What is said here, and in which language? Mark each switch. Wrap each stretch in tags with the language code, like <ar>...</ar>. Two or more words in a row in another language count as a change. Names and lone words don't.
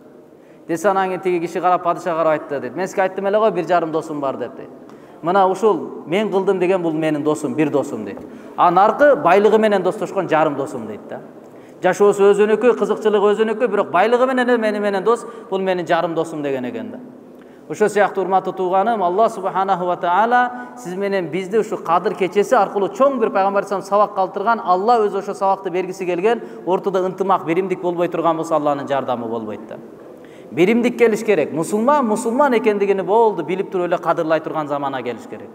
<ky>Десе анан кийин тиги киши карап падыша карап айтты дейт. Мен сизге айттым эле го, 1,5 досум бар деп дейт. Мына ушул мен кылдым деген бул менин досум, бир досум дейт. А наркы байлыгы менен достошкон жарым досум дейт да. Жашоосу өзүнүкү, кызыкчылыгы өзүнүкү, бирок байлыгы менен менен дос, бул менин жарым досум деген экен да. Ошо сыяктуу урматтуу тууганым, Аллах</ky> <ar>سبحانه وتعالى</ar> <ky>сиз менен бизди ушу Кадыр кечеси аркылуу чоң бир пайгамбар салам сабак калтырган, Алла өзү ошо сабакты бергиси келген, ортодо ынтымак, биримдик болбой турган болсо Алланын жардамы болбойт да. Биримдик келиш керек. Мусулман экендигини болду билип туруп эле кадырлай турган замана келиш керек.</ky>